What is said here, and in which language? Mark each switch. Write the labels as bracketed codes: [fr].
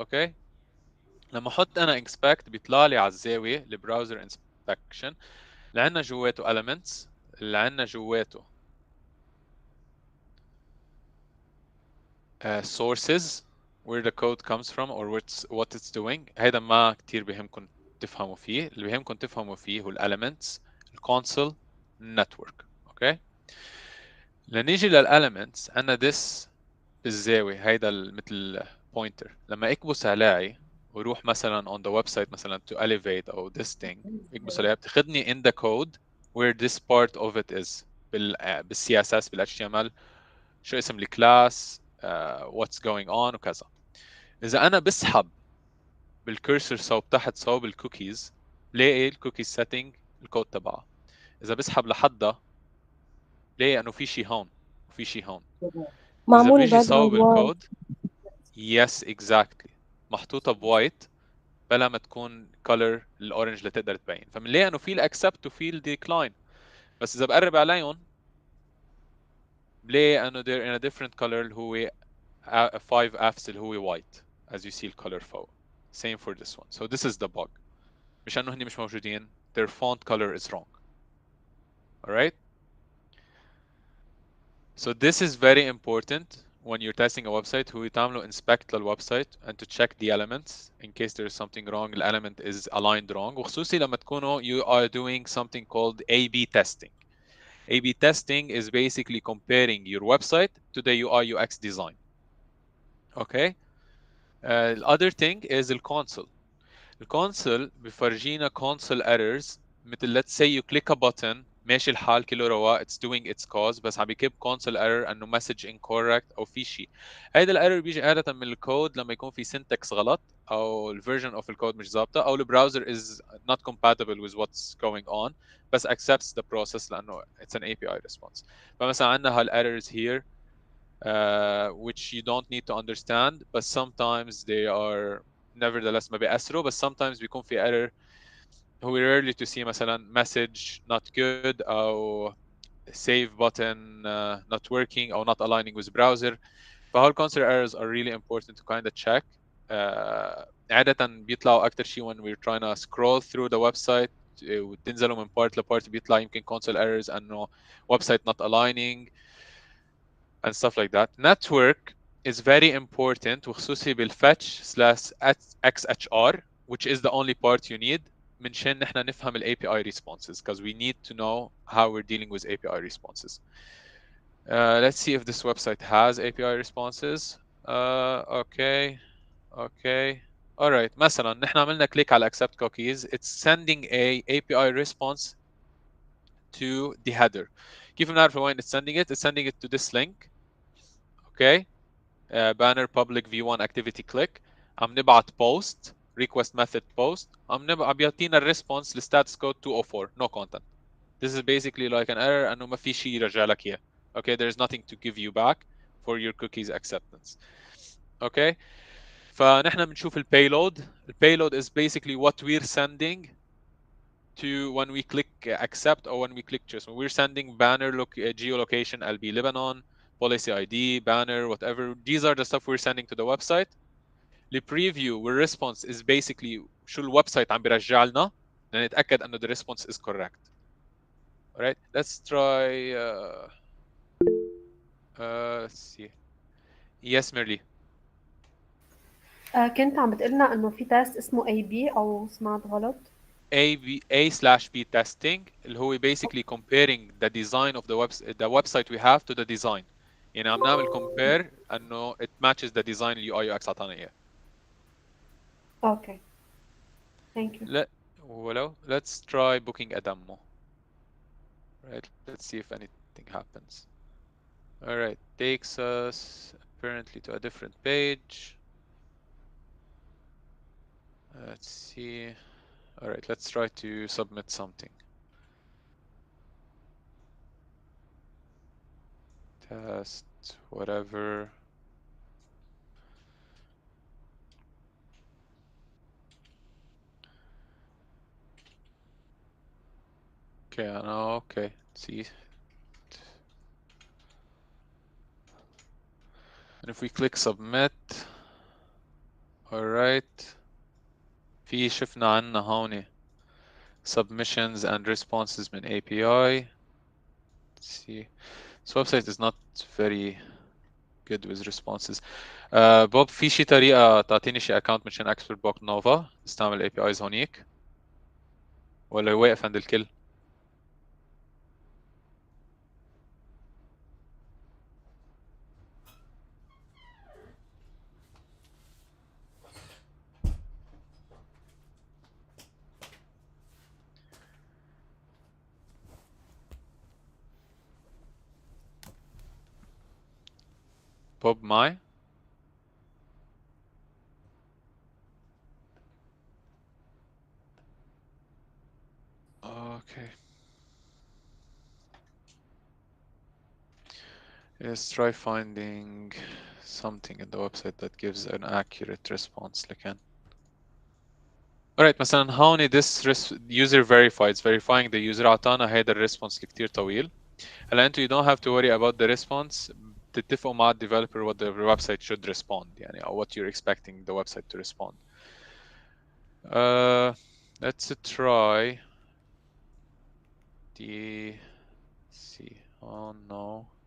[ar] اوكي لما احط انا inspect بيطلع لي على الزاويه البراوزر inspection اللي عندنا جواته elements، اللي عندنا جواته sources [en] where the code comes from or what it's doing. [ar] هيدا ما كتير بيهمكم تفهموا فيه. اللي بيهمكم تفهموا فيه هو elements، console، network. اوكي لنيجي للelements عندنا this بالزاوية، هيدا مثل pointer. لما اكبس عليه وروح مثلا [en] on the website [ar] مثلا [en] to elevate [ar] او [en] this thing، [ar] اكبس عليها بتاخذني [en] in the code where this part of it is [ar] بالسي اس اس بال HTML، شو اسم الكلاس، [en] what's going on [ar] وكذا. اذا انا بسحب بالكرسر صوب تحت صوب الكوكيز بلاقي الكوكيز سيتنج الكود تبعها. اذا بسحب لحدها بلاقي انه في شيء هون وفي شيء هون. اذا معمول بيجي باك جراوند صوب وايت. الكود [en] yes exactly [ar] محطوطه بوايت بلا ما تكون color الاورنج اللي تقدر تبين. فبنلاقي انه في الاكسبت وفي الديكلاين، بس اذا بقرب عليهم بلاقي انه [en] they're in a different color [ar] اللي هو 5 Fs اللي هو [en] white as you see [ar] الcolor فوق. [en] same for this one. So this is the bug. [ar] مش انه هني مش موجودين، [en] their font color is wrong. alright. So this is very important when you're testing a website. [ar] هو تعملوا [en] inspect للwebsite and to check the elements in case there is something wrong. The element is aligned wrong. [ar] وخصوصي لما تكونوا [en] you are doing something called A/B testing. A/B testing is basically comparing your website to the UI UX design. Okay. The other thing is the console. [ar] الكونسول بفرجينا [en] console errors مثل let's say you click a button [ar] ماشي الحال كله رواق [en] it's doing its cause، [ar] بس عم بيكب [en] console error انه message incorrect [ar] او في شيء. هيدا الايرور بيجي عادة من الكود لما يكون في syntax غلط او الفيرجن اوف الكود مش ظابطة او البراوزر [en] is not compatible with what's going on [ar] بس [en] accepts the process [ar] لانه [en] it's an API response. [ar] فمثلا عندنا هالايرورز [en] here which you don't need to understand but sometimes they are nevertheless [ar] ما بيأثروا، بس [en] sometimes [ar] بيكون في [en] error هو rarely to see مثلا message not good أو save button not working أو not aligning with browser. فهول console errors are really important to kind of check. [ar] عادة بيطلعوا أكتر شيء [en] when we're trying to scroll through the website [ar] وتنزلوا من [en] part لpart [ar] بيطلع يمكن [en] console errors أنه website not aligning and stuff like that. Network is very important وخصوصي بالfetch / XHR which is the only part you need [ar] منشان نحن نفهم [en] ال API responses because we need to know how we're dealing with API responses. Let's see if this website has API responses. Okay. Alright. [ar] مثلا نحن عملنا click على accept cookies. [en] It's sending a API response to the header. [ar] كيف بنعرف وين [en] it's sending it? It's sending it to this link. Okay. banner public v1 activity click. [ar] عم نبعت post request method post. عم بيعطينا الريسبونس للstatus code 204 no content. [en] This is basically like an error [ar] انه ما في شيء يرجع لك اياه. [en] Okay, there's nothing to give you back for your cookies acceptance. Okay. [ar] فنحن بنشوف البayload. [en] البayload is basically what we're sending to when we click accept or when we click choose. When we're sending banner geolocation LB Lebanon, policy ID, banner, whatever. These are the stuff we're sending to the website. The preview والresponse is basically [ar] شو الويب سايت عم بيرجع لنا لنتاكد انه [en] the response is correct. Alright, let's try let's see. Yes, Merly. [ar] كنت عم بتقلنا إنه في تيست اسمه AB أو سمعت غلط؟ [en] A/B testing [ar] اللي هو [en] basically comparing the design of the website we have to the design. [ar] يعني عم نعمل compare انه [en] it matches the design [ar] اللي UI UX عطانا اياه. [en] Okay. Thank you. Let's try booking a demo. Right, let's see if anything happens. All right, takes us apparently to a different page. Let's see. All right, let's try to submit something. Test, whatever. Okay, I know, okay, see. And if we click submit, all right. [ar] في شفنا عنا هون submissions and responses من API. [en] Let's see. This website is not very good with responses. [ar] بوب في شي طريقة تعطيني شي account مشان اكسبورت بوك نوفا استعمل APIs هونيك ولا واقف عند الكل؟ بوب معي؟ Okay. [en] Let's try finding something in the website that gives an accurate response لكن. Alright, مثلا هون this user verified, it's verifying the user [ar] عطانا هيدا الريسبونس اللي كتير طويل. هلا انتوا [en] you don't have to worry about the response. [ar] تتفقوا مع [en] developer what the website should respond يعني or what you're expecting the website to respond. Let's try see. Oh no.